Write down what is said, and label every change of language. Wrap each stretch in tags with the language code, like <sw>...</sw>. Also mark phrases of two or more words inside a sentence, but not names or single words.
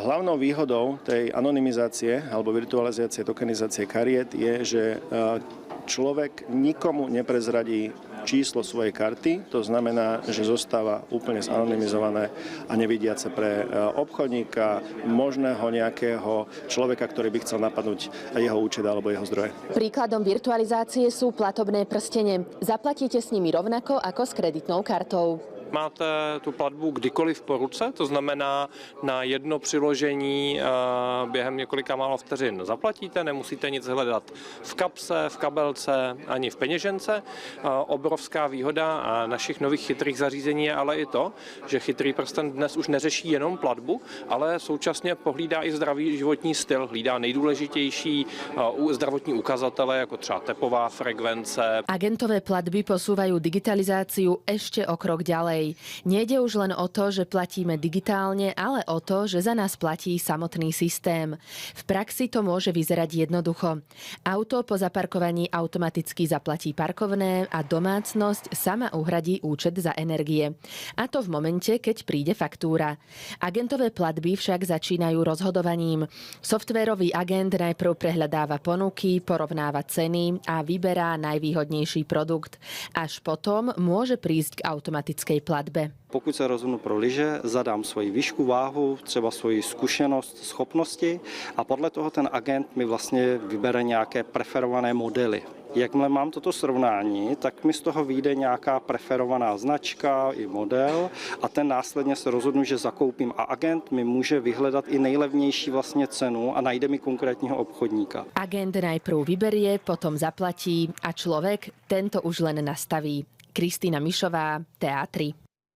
<sk>Hlavnou výhodou tej anonymizácie alebo virtualizácie, tokenizácie kariet je, že človek nikomu neprezradí číslo svojej karty, to znamená, že zostáva úplne zanonymizované a nevidiace pre obchodníka, možného nejakého človeka, ktorý by chcel napadnúť jeho účet alebo jeho zdroje. Príkladom virtualizácie sú platobné prstene. Zaplatíte s nimi rovnako ako s kreditnou kartou.</sk> <cs>Máte tu platbu kdykoliv po ruce, to znamená na jedno přiložení během několika málo vteřin zaplatíte, nemusíte nic hledat v kapse, v kabelce ani v peněžence. Obrovská výhoda našich nových chytrých zařízení je ale i to, že chytrý prsten dnes už neřeší jenom platbu, ale současně pohlídá i zdravý životní styl, hlídá nejdůležitější zdravotní ukazatele, jako třeba tepová frekvence.</cs> <sk>Agentové platby posúvajú digitalizáciu ešte o krok ďalej. Nejde už len o to, že platíme digitálne, ale o to, že za nás platí samotný systém. V praxi to môže vyzerať jednoducho. Auto po zaparkovaní automaticky zaplatí parkovné a domácnosť sama uhradí účet za energie. A to v momente, keď príde faktúra. Agentové platby však začínajú rozhodovaním. Softvérový agent najprv prehľadáva ponuky, porovnáva ceny a vyberá najvýhodnejší produkt. Až potom môže prísť k automatickej platbe.</sk> <cs>Pokud se rozhodnu pro lyže, zadám svoji výšku, váhu, třeba svoji zkušenost, schopnosti a podle toho ten agent mi vlastně vybere nějaké preferované modely. Jakmile mám toto srovnání, tak mi z toho vyjde nějaká preferovaná značka i model a ten následně se rozhodnu, že zakoupím a agent mi může vyhledat i nejlevnější vlastně cenu a najde mi konkrétního obchodníka.</cs> <sk>Agent najprv vyberie, potom zaplatí a človek tento už len nastaví. Kristýna Mišová, TA3.</sk>